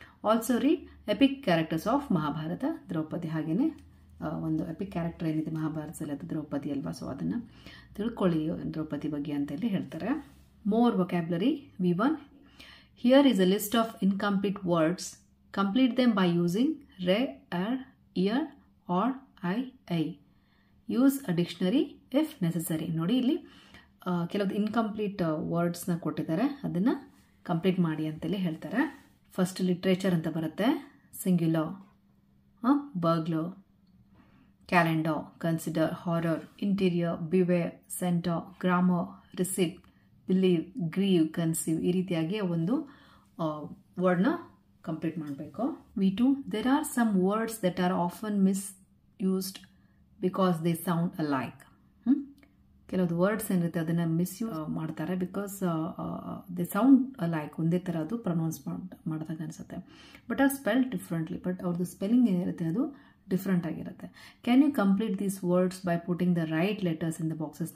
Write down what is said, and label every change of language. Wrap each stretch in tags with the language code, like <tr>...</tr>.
<en>Also read epic characters of Mahabharata.</en> <kn>Draupadi ಹಾಗೆಯೇ ಒಂದು EPIC character ಏನಿದೆ ಮಹಾಭಾರತದಲ್ಲಿ ಅದು ದ್ರೌಪದಿ ಅಲ್ವಾ, ಸೊ ಅದನ್ನು ತಿಳ್ಕೊಳ್ಳಿ ದ್ರೌಪದಿ ಬಗ್ಗೆ ಅಂತ ಇಲ್ಲಿ ಹೇಳ್ತಾರೆ.</kn> <en>More vocabulary V1. Here is a list of incomplete words. Complete them by using re, ear or I. Use a dictionary if necessary.</en> <kn>ನೋಡಿ ಇಲ್ಲಿ ಕೆಲವೊಂದು ಇನ್ಕಂಪ್ಲೀಟ್ ವರ್ಡ್ಸ್ನ ಕೊಟ್ಟಿದ್ದಾರೆ, ಅದನ್ನು ಕಂಪ್ಲೀಟ್ ಮಾಡಿ ಅಂತೇಳಿ ಹೇಳ್ತಾರೆ.</kn> <en>first literature</en> <kn>ಅಂತ ಬರುತ್ತೆ.</kn> <en>singular, burglar, calendar, consider, horror, interior, beware, centre, grammar, receipt, believe, grieve, conceive,</en> <kn>ಈ ರೀತಿಯಾಗಿ ಒಂದು ವರ್ಡ್ನ ಕಂಪ್ಲೀಟ್ ಮಾಡಬೇಕು.</kn> <en>V2. There are some words that are often misused because they sound alike.</en> <kn>ಕೆಲವೊಂದು ವರ್ಡ್ಸ್ ಏನಿರುತ್ತೆ ಅದನ್ನು ಮಿಸ್ಯೂಸ್ ಮಾಡ್ತಾರೆ</kn> <en>because they sound alike,</en> <kn>ಒಂದೇ ಥರ ಅದು ಪ್ರೊನೌನ್ಸ್ ಮಾಡಿದಾಗ ಅನಿಸುತ್ತೆ.</kn> <en>but are spell differently,</en> <kn>but ಅವ್ರದ್ದು ಸ್ಪೆಲ್ಲಿಂಗ್ ಏನಿರುತ್ತೆ ಅದು ಡಿಫ್ರೆಂಟ್ ಆಗಿರುತ್ತೆ.</kn> <en>Can you complete these words by putting the right letters in the boxes.</en>